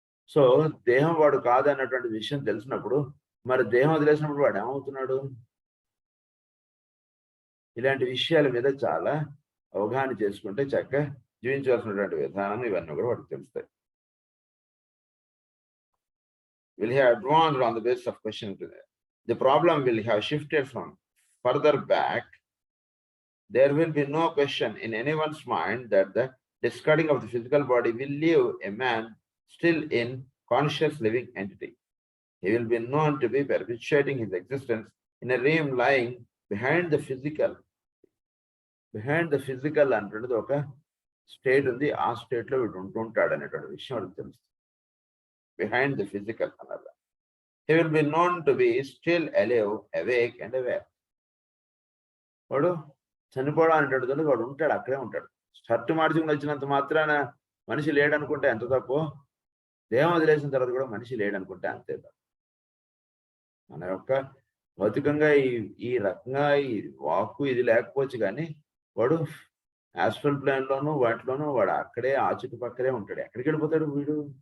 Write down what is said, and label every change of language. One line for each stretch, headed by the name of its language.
Telugu: So దేహం వాడు కాదన్నటువంటి విషయం తెలిసినప్పుడు మరి దేహం వదిలేసినప్పుడు వాడు ఏమవుతున్నాడు? ఇలాంటి విషయాల మీద చాలా అవగాహన చేసుకుంటే చక్కగా జీవించవలసినటువంటి విధానం ఇవన్నీ కూడా వాడికి తెలుస్తాయి.
English: Will have advanced on the basis of question to that. The problem will have shifted from further back. There will be no question in anyone's mind that the discarding of the physical body will leave a man still in conscious living entity. He will be known to be perpetuating his existence in a realm lying behind the physical. Behind the physical
Telugu: అంటున్నది ఒక state ఉంది, ఆ స్టేట్లో వీడు ఉంటుంటాడు అనేటువంటి విషయం వాడికి తెలుస్తుంది.
English: Behind the physical another. He will be known to be still alive, awake and aware.
Telugu: వాడు చనిపోవడం అనేటువంటిది వాడు ఉంటాడు, అక్కడే ఉంటాడు. షర్టు మార్చుకుని వచ్చినంత మాత్రాన మనిషి లేడనుకుంటే ఎంత తప్పు, దేహం వదిలేసిన తర్వాత కూడా మనిషి లేడనుకుంటే అంతే తప్పు. మన యొక్క భౌతికంగా ఈ రకంగా ఈ వాక్కు ఇది లేకపోవచ్చు కానీ వాడు యాస్ట్రల్ ప్లాన్ లోను వాటిలోనూ వాడు అక్కడే ఆ చుట్టుపక్కలే ఉంటాడు. ఎక్కడికి వెళ్ళిపోతాడు వీడు?